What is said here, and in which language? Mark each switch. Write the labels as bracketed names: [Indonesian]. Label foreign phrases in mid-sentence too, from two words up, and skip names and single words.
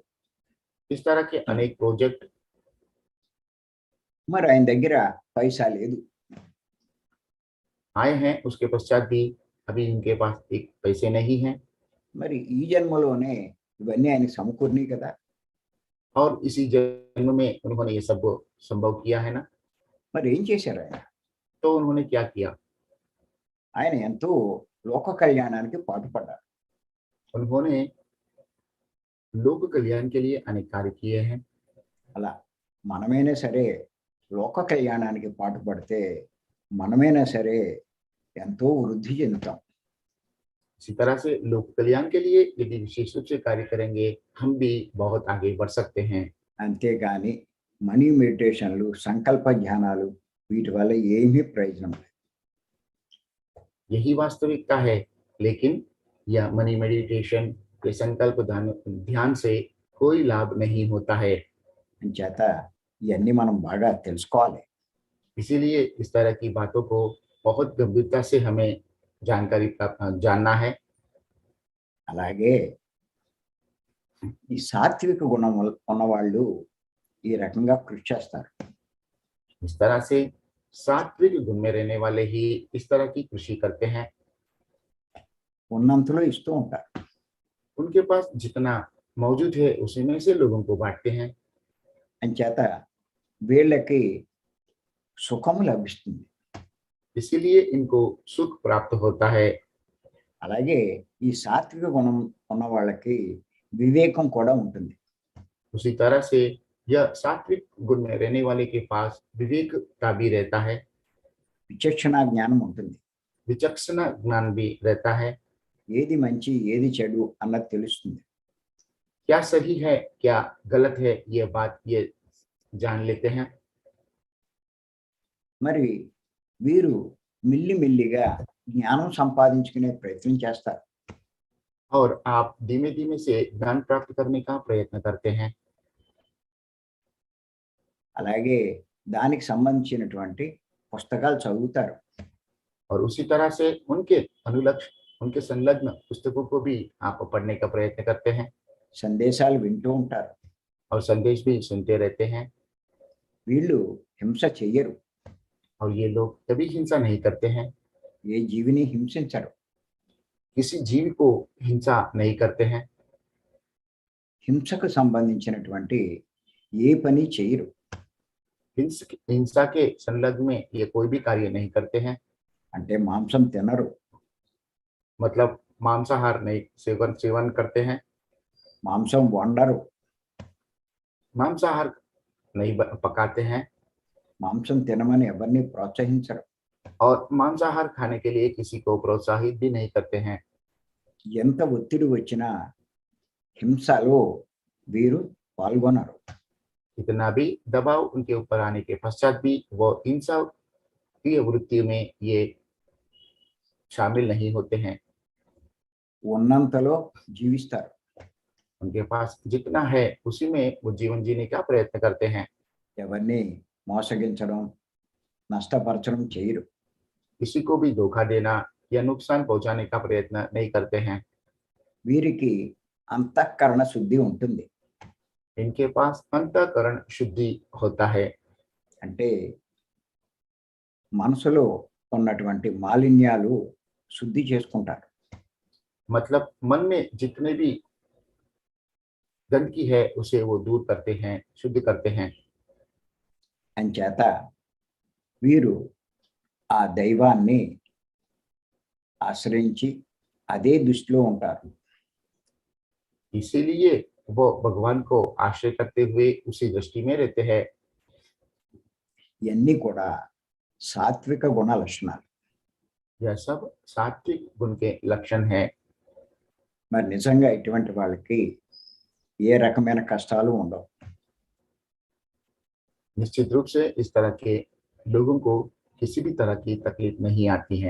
[Hindi] इस तरह के अनेक प्रोजेक्ट। [Telugu] మరి ఆయన దగ్గర పైసా లేదు. [Hindi] आए हैं, उसके पश्चात भी अभी उनके पास एक पैसे नहीं हैं। [Telugu] మరి ఈ జన్మలోనే ఇవన్నీ ఆయనకి సమకూరినాయి కదా. [Hindi] और इसी जन्म में उन्होंने ये सब संभव किया है ना। [Telugu] మరి ఏం చేశారు ఆయన? [Hindi] तो उन्होंने क्या किया? [Telugu] ఆయన ఎంతో లోక కళ్యాణానికి పాటుపడ్డారు. [Hindi] उन्होंने लोक कल्याण के लिए अनेक कार्य किए हैं। [Telugu] అలా మనమైనా సరే లోక కళ్యాణానికి పాటుపడితే మనమైనా సరే ఎంతో వృద్ధి చెందుతాం. [Hindi] इसी तरह से लोक कल्याण के लिए यदि विशेष रूप से कार्य करेंगे, हम भी बहुत आगे बढ़ सकते हैं। [Telugu] అంతేగాని [English] money meditations, [Telugu] సంకల్ప ధ్యానాలు వీటి వల్ల ఏమీ ప్రయోజనం లేదు. [Hindi] यही वास्तविकता है। लेकिन यह [English] money meditation [Hindi] के संकल्प ध्यान से कोई लाभ नहीं होता है। [Telugu] అంచేత ఇవన్నీ మనం బాగా తెలుసుకోవాలి. [Hindi] इसीलिए इस तरह की बातों को बहुत गंभीरता से हमें जानना है। [Telugu] అలాగే ఈ సాత్విక గుణం ఉన్నవాళ్ళు ఈ రకంగా కృషి చేస్తారు. [Hindi] इस तरह से सात्विक गुण में रहने वाले ही इस तरह की कृषि करते हैं। [Telugu] ఉన్నంతలో ఇస్తూ ఉంటారు. [Hindi] उनके पास जितना मौजूद है उसी में से लोगों को बांटते हैं। [Telugu] అంచేత వీళ్ళకి సుఖము లభిస్తుంది. [Hindi] इसीलिए इनको सुख प्राप्त होता है। [Telugu] అలాగే ఈ సాత్విక గుణం ఉన్న వాళ్ళకి వివేకం కూడా ఉంటుంది. [Hindi] उसी तरह से यह सात्विक गुण में रहने वाले के पास विवेक का भी रहता है, [Telugu] విచక్షణ జ్ఞానం ఉంటుంది. [Hindi] विचक्षण ज्ञान भी रहता है। [Telugu] ఏది మంచి ఏది చెడు అన్నది తెలుస్తుంది. [Hindi] क्या सही है क्या गलत है यह बात ये जान लेते हैं। [Telugu] మరి వీరు మిల్లిమిల్లిగా జ్ఞానం సంపాదించుకునే ప్రయత్నం చేస్తారు. [Hindi] और आप धीमे धीमे से ज्ञान प्राप्त करने का प्रयत्न करते हैं। [Telugu] అలాగే దానికి సంబంధించినటువంటి పుస్తకాలు చదువుతారు. [Hindi] और उसी तरह से उनके अनुलक्ष्य उनके संलग्न पुस्तकों को भी आप पढ़ने का प्रयत्न करते हैं [Telugu] సందేశాలు వింటూ ఉంటారు. [Hindi] और संदेश भी सुनते रहते हैं। [Telugu] వీళ్ళు హింస చెయ్యరు. [Hindi] और ये लोग कभी हिंसा नहीं करते हैं, [Telugu] ఏ జీవిని హింసించరు. [Hindi] किसी जीव को हिंसा नहीं करते हैं। [Telugu] హింసకు సంబంధించినటువంటి ఏ పని చేయరు. [Hindi] हिंसा के संलग्न में ये कोई भी कार्य नहीं करते हैं। [Telugu] అంటే మాంసం తినరు, [Hindi] मतलब मांसाहार नहीं सेवन करते हैं, [Telugu] మాంసం వండరు, [Hindi] मांसाहार नहीं पकाते हैं, [Telugu] మాంసం తినమని ఎవరిని ప్రోత్సహించరు. [Hindi] और मांसाहार खाने के लिए किसी को प्रोत्साहित भी नहीं करते हैं। [Telugu] ఎంత ఒత్తిడి వచ్చినా హింసలో వీరు పాల్గొనరు. [Hindi] इतना भी दबाव उनके ऊपर आने के पश्चात भी वो हिंसा की वृत्ति में ये शामिल नहीं होते हैं। [Telugu] ఉన్నంతలో జీవిస్తారు. [Hindi] उनके पास जितना है उसी में वो जीवन जीने का प्रयत्न करते हैं। [Telugu] ఎవరిని మోసగించడం, నష్టపరచడం చేయరు. [Hindi] किसी को भी धोखा देना या नुकसान पहुंचाने का प्रयत्न नहीं करते हैं। [Telugu] వీరికి అంతఃకరణ శుద్ధి ఉంటుంది. [Hindi] इनके पास अंतःकरण शुद्धि होता है। [Telugu] అంటే మనసులో ఉన్నటువంటి మాలిన్యాలు శుద్ధి చేసుకుంటారు. [Hindi] मतलब मन में जितने भी गंदगी है उसे वो दूर करते हैं, शुद्ध करते हैं। [Telugu] అంచేత వీరు ఆ దైవాన్ని ఆశ్రయించి అదే దృష్టిలో ఉంటారు. [Hindi] इसीलिए वो भगवान को आश्रय करते हुए उसी दृष्टि में रहते हैं। [Telugu] ఇవన్నీ కూడా సాత్విక గుణ లక్షణాలు. [Hindi] यह सब सात्विक गुण के लक्षण है। [Telugu] మరి నిజంగా ఇటువంటి వాళ్ళకి ఏ రకమైన కష్టాలు ఉండవు. [Hindi] निश्चित रूप से इस तरह के लोगों को किसी भी तरह की तकलीफ नहीं आती है।